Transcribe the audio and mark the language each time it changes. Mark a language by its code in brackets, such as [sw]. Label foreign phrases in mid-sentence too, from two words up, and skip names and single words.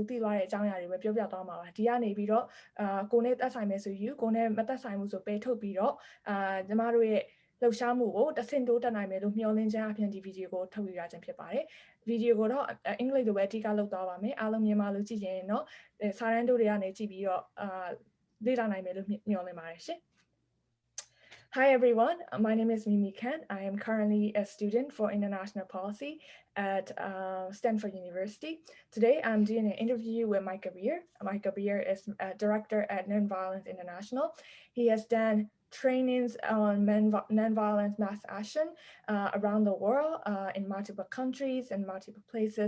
[my] သိသွားတဲ့အကြောင်းအရာတွေပဲပြောပြသွားမှာပါဒီကနေပြီးတော့ကိုယ်နဲ့သက်ဆိုင်မယ်ဆိုယူကိုယ်နဲ့မသက်ဆိုင်ဘူးဆိုပယ်ထုတ်ပြီးတော့ညီမတို့ရဲ့လှုပ်ရှားမှုကိုတဆင့်တိုးတက်နိုင်မယ်လို့မျှော်လင့်ခြင်းအပြင်ဒီဗီဒီယိုကိုထုတ်ပြရခြင်းဖြစ်ပါတယ်ဗီဒီယိုကိုတော့အင်္ဂလိပ်လိုပဲအဓိကလုပ်သွားပါမယ်အားလုံးမြန်မာလိုကြည့်ရင်တော့စာတန်းတို့တွေကနေကြည့်ပြီးတော့လေ့လာနိုင်မယ်လို့မျှော်လင့်ပါတယ်ရှင် [en] Hi everyone, my name is Mimi Kent. I am currently a student for international policy at Stanford University. Today I'm doing an interview with Michael Beer. Michael Beer is a director at Nonviolence International. He has done trainings on nonviolence mass action around the world in multiple countries and multiple places.